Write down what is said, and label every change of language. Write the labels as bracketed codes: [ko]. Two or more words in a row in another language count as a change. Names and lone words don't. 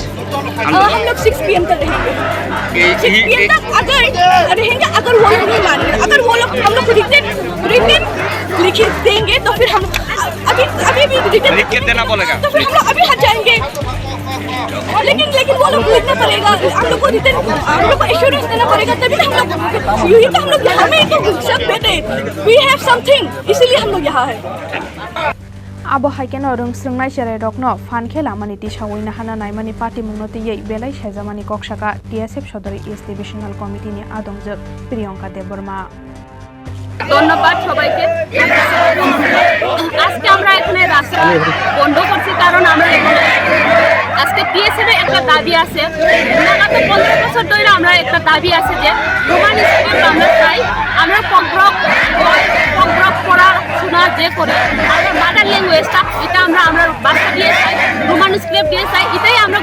[hi] हम लोग 6 PM तक रहेंगे 6 PM तक अगर रहेंगे अगर वो लोग नहीं मानेंगे अगर वो लोग हम लोग को रिटन लिख देंगे तो फिर हम अभी भी रिटन लिख के देना बोलेगा तो फिर हम लोग अभी हट जाएंगे लेकिन वो लोग लिखना पड़ेगा हम लोग को रिटन हम लोग को एश्योरेंस देना पड़ेगा तभी हम लोग ये तो हम लोग यहाँ में तो सब बैठे [en] we have something [hi] इसीलिए हम लोग यहाँ है [trp] Abo haikeno rengsrungnai cherai rokno fanke lamaniti sawoina hana naimani party mungnoti yei belai saijamani koksaka TSF Sodori East Divisional Committee ni adongjok Priyanka Deborma [bn] ধন্যবাদ সবাইকে আজকে আমরা এখানে রাস্তা বন্ধ করছি কারণ আমরা আজকে টিএসএফ এর একটা দাবি আছে লাগাত 15 বছর ধরে আমরা একটা দাবি আছে যে [en] Roman script [bn] আমরা চাই আমরা পগ্রক পড়া শোনা যে করে আমরা [en] mother language-টা [bn] এটা আমরা ভাষা দিয়ে চাই [en] Roman script [bn] দিয়ে চাই এটাই আমরা